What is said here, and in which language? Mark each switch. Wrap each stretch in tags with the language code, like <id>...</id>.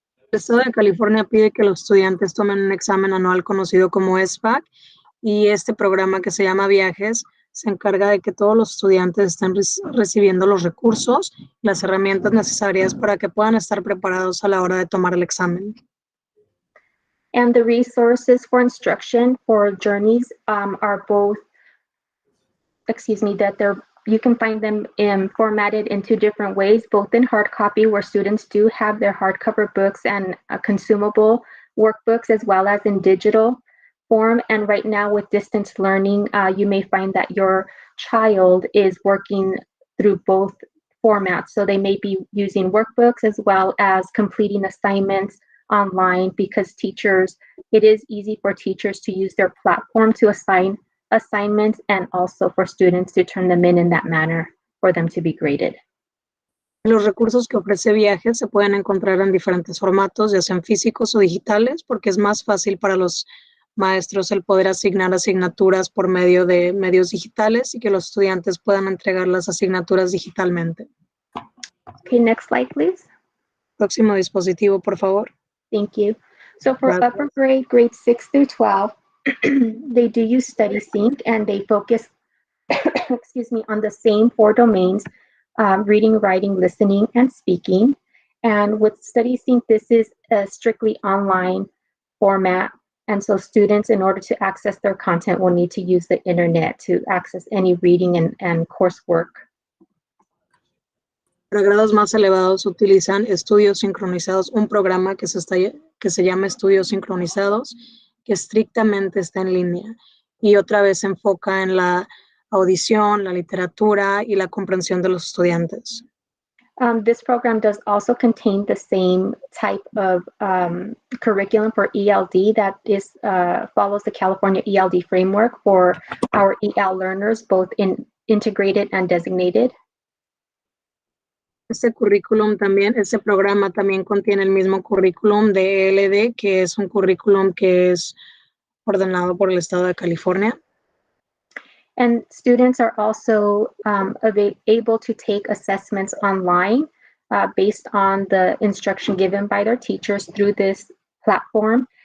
<es>El Estado de California pide que los estudiantes tomen un examen anual conocido como SBAC, y este programa que se llama Viajes se encarga de que todos los estudiantes estén recibiendo los recursos, las herramientas necesarias para que puedan estar preparados a la hora de tomar el examen.</es> <en>And the resources for instruction for Journeys are both, you can find them formatted in two different ways, both in hard copy, where students do have their hardcover books and consumable workbooks, as well as in digital form. And right now with distance learning, you may find that your child is working through both formats. So they may be using workbooks as well as completing assignments online, because it is easy for teachers to use their platform to assign assignments, and also for students to turn them in that manner for them to be graded.</en> <es>Los recursos que ofrece Viajes se pueden encontrar en diferentes formatos, ya sean físicos o digitales, porque es más fácil para los maestros el poder asignar asignaturas por medio de medios digitales y que los estudiantes puedan entregar las asignaturas digitalmente.</es> <en>Okay, next slide, please.</en> <es>Próximo dispositivo, por favor.</es> <en>Thank you. So for upper grade, grades 6 through 12, they do use StudySync, and they focus, on the same 4 domains, reading, writing, listening, and speaking. And with StudySync, this is a strictly online format. And so students, in order to access their content, will need to use the internet to access any reading and coursework.</en> <es>Para grados más elevados utilizan estudios sincronizados, un programa que se llama Estudios Sincronizados, que estrictamente está en línea y otra vez se enfoca en la audición, la literatura y la comprensión de los estudiantes.</es> <en>This program does also contain the same type of curriculum for ELD that follows the California ELD framework for our EL learners, both in integrated and designated.</en> <es>Este programa también contiene el mismo currículum de ELD, que es un currículum que es ordenado por el Estado de California.</es> <en>And students are also able to take assessments online based on the instruction given by their teachers through this platform.</en>